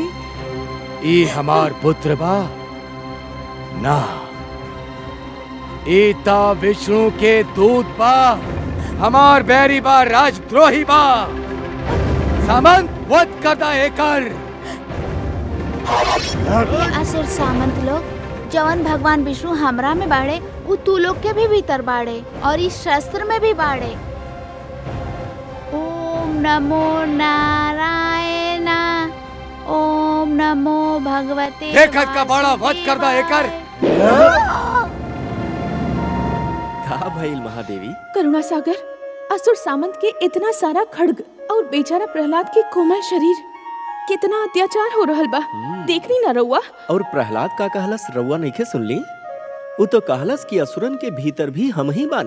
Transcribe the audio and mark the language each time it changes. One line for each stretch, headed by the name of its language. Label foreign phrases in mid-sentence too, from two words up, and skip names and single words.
Bhojpuri: ई हमार पुत्र बा ना, ईता विष्णु के दूत बा, हमार बैरी बा, राजद्रोही बा। सामंत वध करदा एकर। असुर सामंत लोग, जवन भगवान विष्णु हमरा में बाड़े उ तू लोग के भी भीतर बाड़े और इस शस्त्र में भी बाड़े।
Sanskrit: ओम नमो नारायण, ओम नमो भगवते।
Bhojpuri: देखत का बड़ा वध करदा एकर। का भइल महादेवी? करुणा सागर, असुर सामंत के इतना सारा खड्ग और बेचारा प्रहलाद के कोमल शरीर, कितना अत्याचार हो रहल बा। देखनी ना रउआ। और प्रहलाद का कहलस रउआ नइखे सुनली? उ तो कहलस कि असुरन के भीतर भी हम ही बानी।